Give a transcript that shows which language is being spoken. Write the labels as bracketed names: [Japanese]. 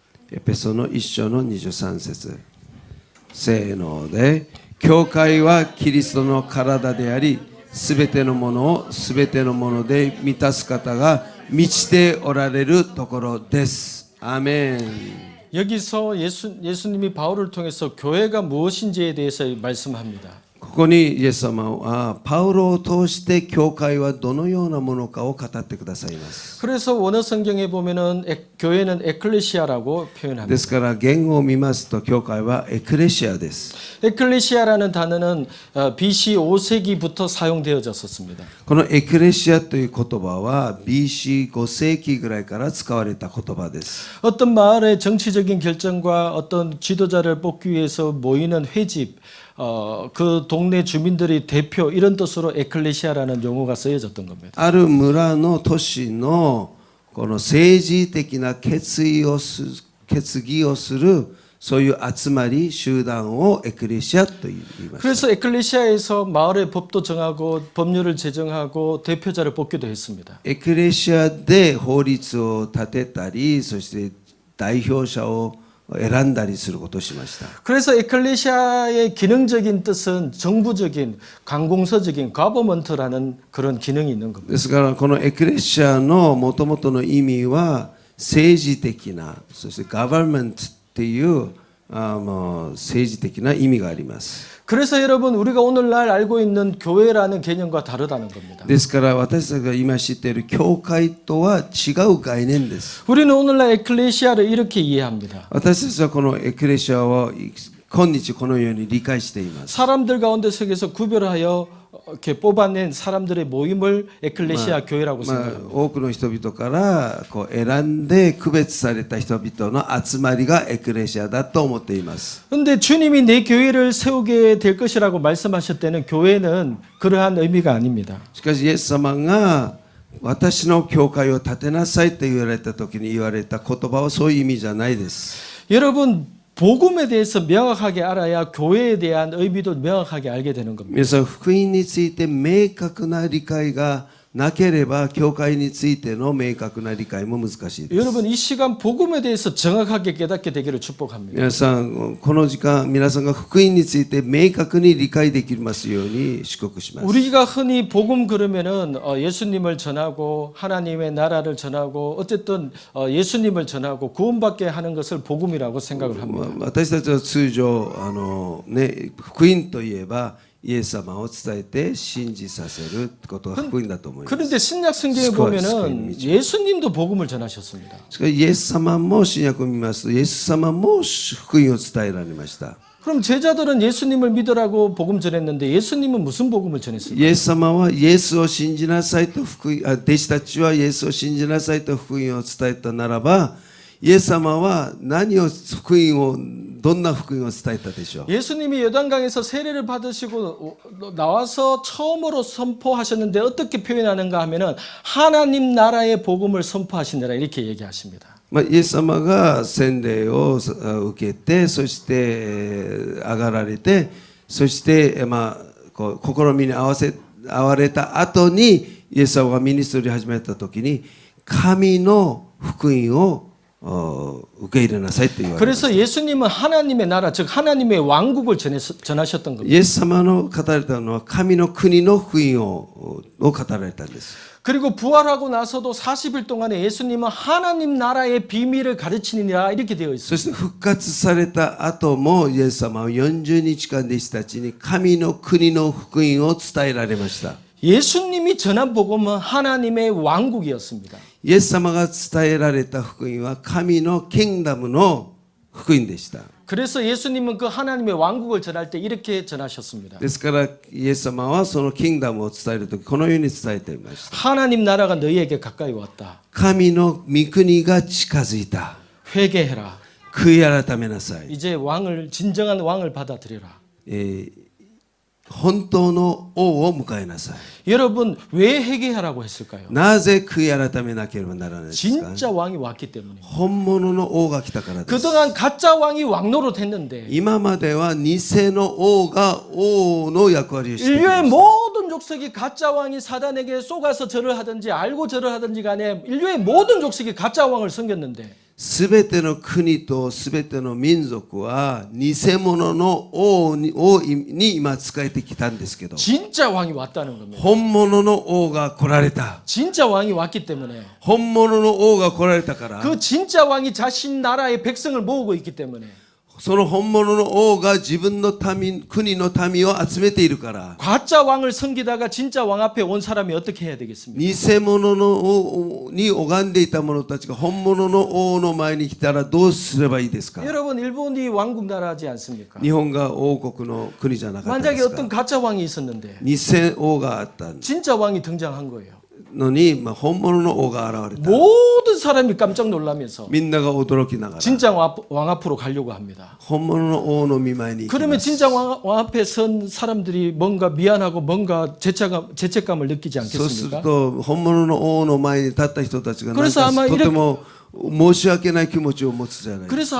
[Japanese] エペソの1章の23節せーので、教会はキリストの体であり、すべてのものをすべてのもので満たす方が満ちておられるところです。アーメン。 [Korean] 여기서 예수님이 바울을 통해서 교회가 무엇인지에 대해서 말씀합니다. [Japanese] ここにイエス様はパウロを通して教会はどのようなものかを語ってくださいます。 [Korean] 그래서 원어 성경에 보면은 교회는 에클레시아라고 [Japanese] で [Korean] 표현합니다. [Japanese] すから言語を見ますと教会はエクレシアです。 [Korean] 에클레시아라는 단어는 BC 5세기부터 사용되어졌었습니다. [Japanese] このエクレシアという言葉は BC5 世紀ぐらいから使われた言葉です。 [Korean] 어떤 마을의 정치적인 결정과 어떤 지도자를 뽑기 위해서 모이는 회집, 그 동네 주민들이 대표 이런 뜻으로 에클레시아라는 용어가 쓰여졌던 겁니다. [Japanese] ある村の都市のこの政治的な決議をするそういう集まり集団をエクレシアと言います。 [Korean] 그래서 에클레시아에서 마을의 법도 정하고 법률을 제정하고 대표자를 뽑기도 했습니다. [Japanese] エクレシアで法律を立てたり、そして代表者を選んだりすることをしました。 [Korean] 그래서 에클레시아의 기능적인 뜻은 정부적인, 관공서적인 가버먼트라는 그런 기능이 있는 겁니다. [Japanese] ですからこのエクレシアのもともとの意味は政治的な、そしてガバメントっていう政治的な意味があります。 [Korean] 그래서 여러분 우리가 오늘날 알고 있는 교회라는 개념과 다르다는 겁니다. [Japanese] ですから私たちが今知っている教会とは違う概念です。 [Korean] 우리는 오늘날 에클레시아를 이렇게 이해합니다. [Japanese] 私たちはこのエクレシアを今日このように理解しています。 [Korean] 사람들 가운데 속에서 구별하여 이렇게 뽑아낸 사람들의 모임을 에클레시아 교회라고 생각합니다. [Japanese] 多くの人々からこう選んで区別された人々の集まりがエクレシアだと思っています。 [Korean] 그런데 주님이 내 교회를 세우게 될 것이라고 말씀하실 때는 교회는 그러한 의미가 아닙니다. [Japanese] しかしイエス様が私の教会を建てなさいと言われた時に言われた言葉はそういう意味じゃないです。 [Korean] 여러분 복음에 대해서 명확하게 알아야 교회에 대한 의미도 명확하게 알게 되는 겁니다. [Japanese] 皆さん福音について明確な理解がなければ教会についての明確な理解も難しいです。 [Korean] 여러분 이 시간 복음에 대해서 정확하게 깨닫게 되기를 축복합니다. [Japanese] 皆さんこの時間皆さんが福音について明確に理解できますように祝福します。 [Korean] 우리가 흔히 복음 그러면은 예수님을 전하고 하나님의 나라를 전하고 어쨌든 예수님을 전하고 구원받게 하는 것을 복음이라고 생각을 합니다. [Japanese] 私たちは通常福音といえばイエス様を伝えて信じさせることが福音だと思います。 [Korean] 그런데 신약 성경에 보면은 예수님도 복음을 전하셨습니다. [Japanese] しかしイエス様も新約を見ますとイエス様も福音を伝えられました。 [Korean] 그럼 제자들은 예수님을 믿으라고 복음 전했는데 예수님은 무슨 복음을 전했습니까? [Japanese] イエス様はイエスを信じなさいと弟子たちはイエスを信じなさいと福音を伝えたならばイエス様はどんな福音を伝えたでしょう。 [Korean] 예수님이 요단강에서 세례를 받으시고 나와서 처음으로 선포하셨는데 어떻게 표현하는가 하면은 하나님 나라의 복음을 선포하시느라 이렇게 얘기하십니다. [Japanese] イエス様が洗礼を受けて、そして上がられて、そしてこう試みに遭われた後にイエス様がミニストリーを始めた時に神の福音を受け入れなさいと言われました。 [Korean] 그래서 예수님은 하나님의 나라, 즉 하나님의 왕국을 전하셨던 겁니다. [Japanese] イエス様の語られたのは神の国の福音を語られたんです。 [Korean] 그리고 부활하고 나서도 40일 동안에 예수님은 하나님 나라의 비밀을 가르치니라 이렇게 되어 [Japanese] そ [Korean] 있습니다. [Japanese] して復活された後もイエス様は40日間弟子たちに神の国の福音を伝えられました。 [Korean] 예수님이 전한 복음은 하나님의 왕국이었습니다. [Japanese] イエス様が伝えられた福音は神のキングダムの福音でした。 [Korean] 그래서 예수님은 그 하나님의 왕국을 전할 때 이렇게 전하셨습니다. [Japanese] ですからイエス様はそのキングダムを伝えるときこのように伝えていました。 [Korean] 하나님 나라가 너희에게 가까이 왔다. [Japanese] 神の御国が近づいた。 [Korean] 회개해라. [Japanese] 悔い改めなさい。 [Korean] 이제 왕을 진정한 왕을 받아들여라. [Japanese] 本当の王を迎えなさい。 [Korean] 여러분 왜 회개하라고 했을까요? [Japanese] なぜ悔い改めなければならないですか。 [Korean] 진짜 왕이 왔기 때문에. [Japanese] 本物の王が来たからです。 [Korean] 그동안 가짜 왕이 왕노릇 했는데 [Japanese] 今までは偽の王が王の役割をしていま [Korean] 인류의 [Japanese] した。 [Korean] 모든 족속이 가짜 왕이 사단에게 속아서 절을 하든지 알고 절을 하든지 간에 인류의 모든 족속이 가짜 왕을 섬겼는데 [Japanese] すべての国とすべての民族は偽物の王に今仕えてきたんですけど、 [Korean] 진짜 왕이 왔다는 겁니다. [Japanese] 本物の王が来られた。 [Korean] 진짜 왕이 왔기 때문에 [Japanese] 本物の王が来られたから、 [Korean] 그 진짜 왕이 자신 나라의 백성을 모으고 있기 때문에 [Japanese] その本物の王が自分の民、国の民を集めているから、 [Korean] 가짜 왕을 섬기다가 진짜 왕 앞에 온 사람이 어떻게 해야 되겠습니까? [Japanese] 偽物の王に拝んでいた者たちが本物の王の前に来たらどうすればいいですか。 [Korean] 여러분 일본이 왕국 나라지 않습니까? [Japanese] 日本が王国の国じゃなかったです [Korean] 어떤 [Japanese] か。 [Korean] 가짜 왕이 있었는데 [Japanese] 偽王があった [Korean] 진짜 왕이 등장한 거예요. [Japanese] のに、本物の王が現れた。 [Korean] 모든 사람이 깜짝 놀라면서 [Japanese] みんなが驚きながら [Korean] 진짜 왕 앞으로 가려고 합니다. [Japanese] 本物の王の御前に行き [Korean] 그러면 [Japanese] ます。 [Korean] 진짜 왕 앞에 선 사람들이 뭔가 미안하고 뭔가 죄책감을 느끼지 [Japanese] そうする [Korean] 않겠습니까? [Japanese] と本物の王の前に立った人たちがなん [Korean] 그래서 [Japanese] か [Korean] 아마 [Japanese] とても申し訳ない気持ちを持つじゃないですか。